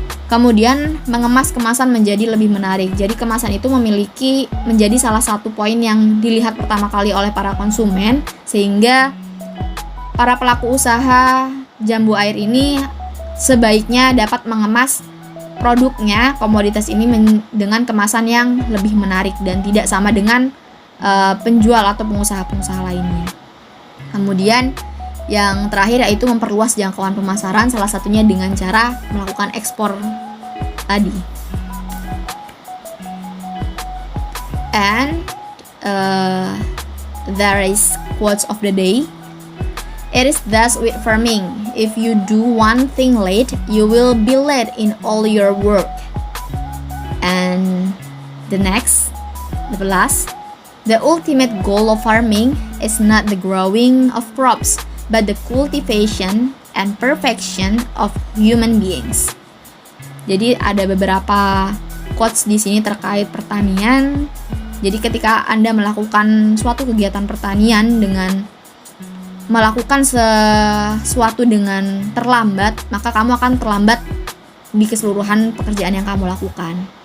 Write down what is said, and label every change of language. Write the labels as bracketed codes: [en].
[id] Kemudian mengemas kemasan menjadi lebih menarik. Jadi kemasan itu menjadi salah satu poin yang dilihat pertama kali oleh para konsumen, sehingga para pelaku usaha jambu air ini sebaiknya dapat mengemas produknya, komoditas ini dengan kemasan yang lebih menarik dan tidak sama dengan penjual atau pengusaha-pengusaha lainnya. Kemudian yang terakhir yaitu memperluas jangkauan pemasaran, salah satunya dengan cara melakukan ekspor tadi. [en] And there is quotes of the day. It is thus with farming. If you do one thing late, you will be late in all your work. And the last, the ultimate goal of farming is not the growing of crops, but the cultivation and perfection of human beings. [id] Jadi ada beberapa quotes di sini terkait pertanian. Jadi ketika Anda melakukan suatu kegiatan pertanian dengan melakukan sesuatu dengan terlambat, maka kamu akan terlambat di keseluruhan pekerjaan yang kamu lakukan.